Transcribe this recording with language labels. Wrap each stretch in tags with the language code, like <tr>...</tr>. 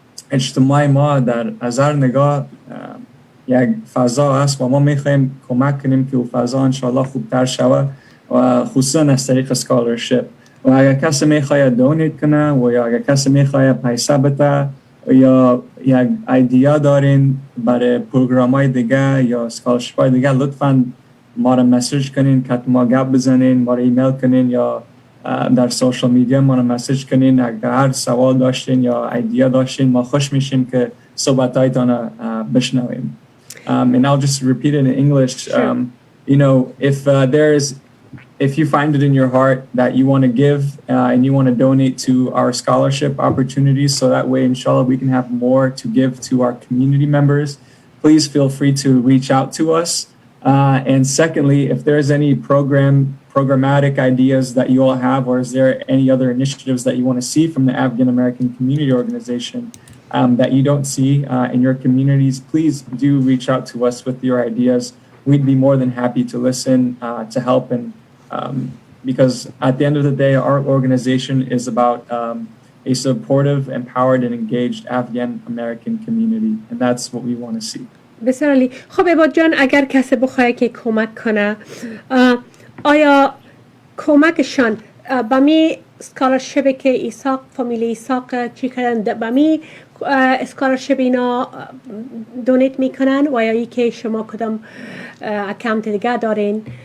<fa>اجتماع ما در از هر نگاه یک فضا هست و ما میخوایم کمک کنیم که اون فضا انشاءالله خوبتر شود و خصوصا از طریق اسکالرشپ و اگر کسی میخواید دونیت کنه و یا اگر کسی میخواید پیسه بده یا یک ایدیا دارین برای پروگرام های دیگه یا اسکالرشپ های دیگه لطفاً ما را مسیج کنین که ما گپ بزنین ما را ایمیل کنین یا در سوشال میدیا ما را مسیج کنین اگر هر سوال داشتین یا ایدیا داشتین ما خوش میشیم که صحبت هایتان بشنویم.</fa> <en>And I'll just repeat it in English. Sure. You know, if you find it in your heart that you want to give and you want to donate to our scholarship opportunities so that way inshallah we can have more to give to our community members, please feel free to reach out to us. And secondly, if there's any programmatic ideas that you all have, or is there any other initiatives that you want to see from the Afghan American Community Organization that you don't see in your communities, please do reach out to us with your ideas. We'd be more than happy to listen, to help, and because at the end of the day, our organization is about a supportive, empowered, and engaged Afghan American community, and that's what we want to see.</en> <fa>بسیار عالی. خب عباد جان اگر کسی بخواه که کمک کنه آیا کمکشان با می اسکالرشپی که ایساق فامیلی ایساق چی کردن با می اسکالرشپ اینا دونیت میکنن و یا ای که شما کدام اکانت دیگه دارین</fa>